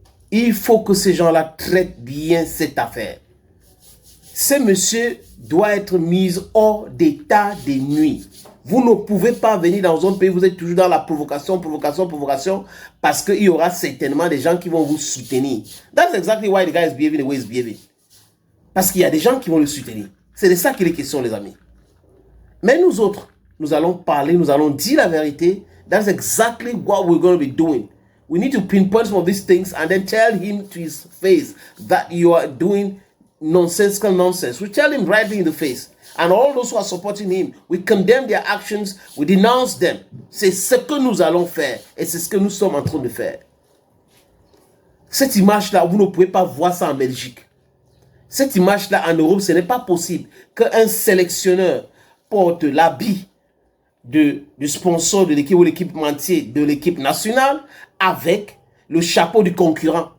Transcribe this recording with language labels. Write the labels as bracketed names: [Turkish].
[French] Il faut que ces gens-là traitent bien cette affaire. Ce monsieur doit être mis hors d'état de nuit. Vous ne pouvez pas venir dans un pays, vous êtes toujours dans la provocation, parce qu'il y aura certainement des gens qui vont vous soutenir. [English] That's exactly why the guy is behaving the way he's behaving. [French] Parce qu'il y a des gens qui vont le soutenir. C'est de ça qu'il est question, les amis. Mais nous autres, nous allons parler, nous allons dire la vérité. [English] That's exactly what we're going to be doing. We need to pinpoint some of these things and then tell him to his face that you are doing nonsensical nonsense. We tell him right in the face. And all those who are supporting him, we condemn their actions, we denounce them. [French] C'est ce que nous allons faire et c'est ce que nous sommes en train de faire. Cette image-là, vous ne pouvez pas voir ça en Belgique. Cette image-là en Europe, ce n'est pas possible qu'un sélectionneur porte l'habit du sponsor de l'équipe ou l'équipementier de l'équipe nationale avec le chapeau du concurrent.